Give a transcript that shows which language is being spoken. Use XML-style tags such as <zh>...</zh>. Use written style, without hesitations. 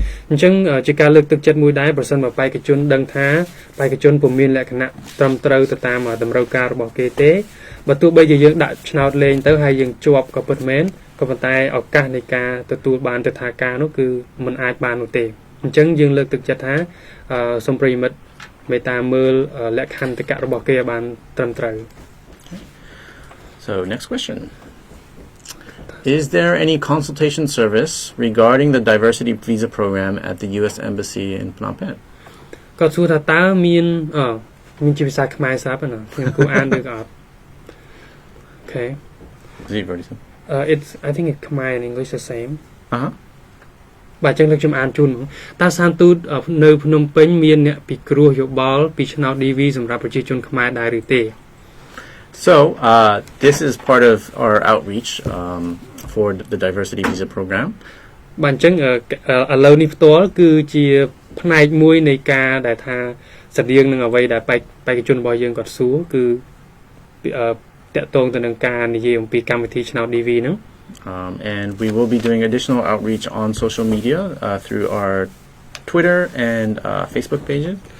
<km>អញ្ចឹងជាការលើកទឹកចិត្តមួយដែរប្រសិនបើបេក្ខជនដឹងថាបេក្ខជនពុំមានលក្ខណៈត្រឹមត្រូវទៅតាមតម្រូវការរបស់គេទេបើទោះបីជាយើងដាក់ឆ្នោតលេងទៅហើយយើងជាប់ក៏ពិតមែនក៏ប៉ុន្តែឱកាសនៃការទទួលបានទិដ្ឋាការនោះគឺមិនអាចបាននោះទេអញ្ចឹងយើងលើកទឹកចិត្តថាសូមប្រិយមិត្តមេត្តាមើលលក្ខន្តិកៈរបស់គេឲ្យបានត្រឹមត្រូវ</km> <en>So next question. Is there any consultation service regarding the diversity visa program at the U.S. Embassy in Phnom Penh?</en> <km>គាត់សួរថាតើមានជាភាសាខ្មែរស្រាប់ទេណាខ្ញុំគួរអានឬក៏អត់ Okay.</km> <en>Is it already? It's I think it's Khmer and English the same.</en> <km>បាទចឹងខ្ញុំអានជូនតើសានទូតនៅភ្នំពេញមានអ្នកពិគ្រោះយោបល់ពីឆ្នោត DV សម្រាប់ប្រជាជនខ្មែរដែរឬទេ</km> <en>So this is part of our outreach for the diversity visa program.</en> <km>បាទអញ្ចឹងឥឡូវនេះផ្ទាល់គឺជាផ្នែកមួយនៃការដែលថាស្តៀងនឹងអ្វីដែលបេក្ខជនរបស់យើងគាត់សួរគឺតកតងទៅនឹងការនិយាយអំពីកម្មវិធីឆ្នោត DV ហ្នឹង</km> <en>and we will be doing additional outreach on social media through our Twitter and Facebook pages.</en>